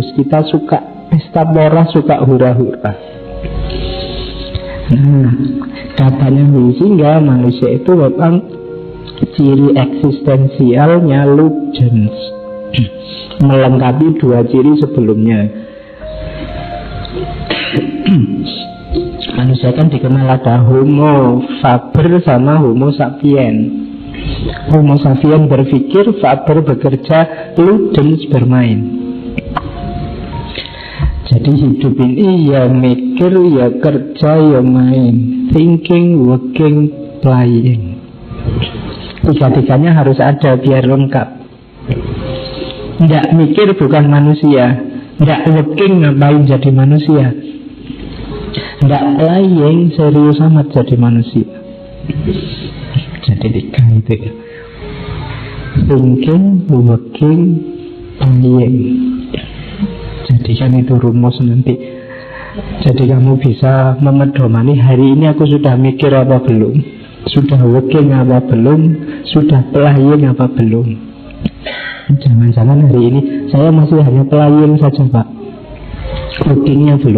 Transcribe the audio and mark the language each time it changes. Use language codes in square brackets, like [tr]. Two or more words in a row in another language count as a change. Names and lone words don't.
[id] Kita suka pesta pora, suka hura-hura. Nah, katanya Huizinga, manusia itu memang ciri eksistensialnya Ludens, melengkapi 2 ciri sebelumnya. Manusia kan dikenal ada [la] Homo faber [id] sama [la] Homo sapien. [id] Homo sapien berpikir, faber bekerja, Ludens bermain. Jadi hidup ini ya mikir, ya kerja, ya main. [en] Thinking, working, playing. [id] Tiga-tiganya harus ada biar lengkap. Nggak mikir bukan manusia. Nggak working ngapain jadi manusia. Nggak playing serius amat jadi manusia. Jadi 3 itu ya. [en] Thinking, working, playing. [id] Jadi kan itu rumus nanti. Jadi kamu bisa memedomani hari ini aku sudah mikir apa belum, sudah working apa belum, sudah playing apa belum. Jangan-jangan hari ini saya masih hanya playing saja Pak, workingnya belum.